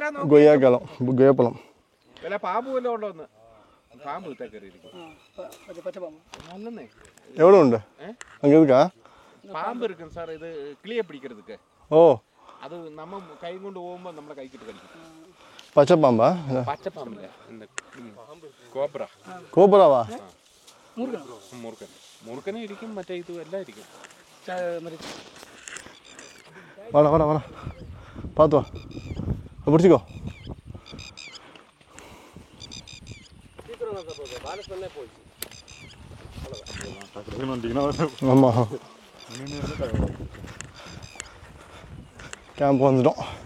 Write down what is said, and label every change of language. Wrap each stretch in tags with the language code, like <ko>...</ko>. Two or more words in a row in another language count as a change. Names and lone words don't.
<ta>கொய்யாக்காலம், கொய்யாப்பழம்.</ta> <ml>വല്ല പാമ്പ് വല്ലതും ഉണ്ടോന്ന്. പാമ്പ് കയറിയിരിക്കും.</ml> <ta>எவ்வளோ உண்டு அங்கே இருக்கா? പാമ്പ് இருக்கும் சார். இது கிளியை பிடிக்கிறதுக்கு. ஓ, அது நம்ம கை கொண்டு போகும்போது நம்மளை கை கிட்ட கடிக்கும். பச்சை பாம்பா? பச்சை பாம்பு இல்லை, இந்த கோப்ரா. கோபுராவா?</ta> <ml>മുറുക്കൻ. മുറുക്കനും ഇരിക്കും, മറ്റേ ഇതും എല്ലാം ഇരിക്കും.</ml> <ta>வாடா வாடா வாடா, பார்த்து வா, பிடிச்சிக்கோ. ஆமாம், கேம்ப் வந்துட்டோம்.</ta>